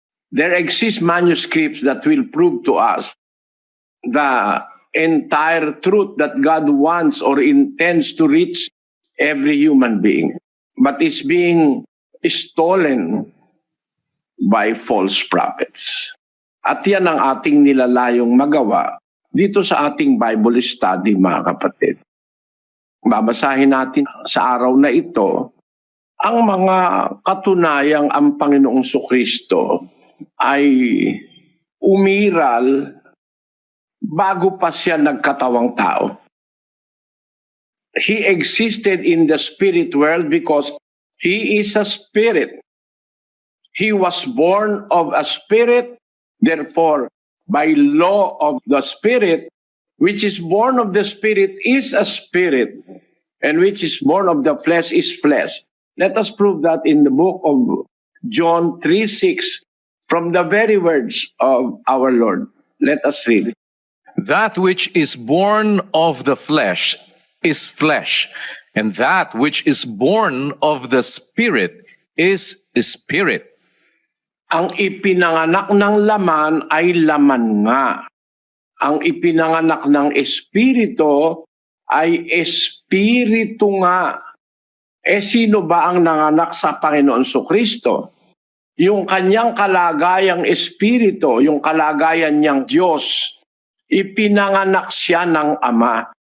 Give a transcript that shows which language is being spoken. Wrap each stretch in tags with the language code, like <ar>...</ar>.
<en>There exist manuscripts that will prove to us the entire truth that God wants or intends to reach every human being, but is being stolen by false prophets.</en> <tl>At yan ang ating nilalayong magawa dito sa ating Bible study, mga kapatid. Babasahin natin sa araw na ito ang mga katunayang ang Panginoong Kristo ay umiral bago pa siya nagkatawang tao.</tl> <en>He existed in the spirit world because he is a spirit. He was born of a spirit, therefore, by law of the spirit, which is born of the spirit is a spirit, and which is born of the flesh is flesh. Let us prove that in the book of John 3:6, from the very words of our Lord. Let us read. That which is born of the flesh is flesh, and that which is born of the spirit is spirit.</en> <tl>Ang ipinanganak ng laman ay laman nga. Ang ipinanganak ng espiritu ay espiritu nga. Sino ba ang nanganak sa Panginoon Kristo? Yung kanyang kalagayang espiritu, yung kalagayan niyang Diyos, ipinanganak siya ng Ama.</tl>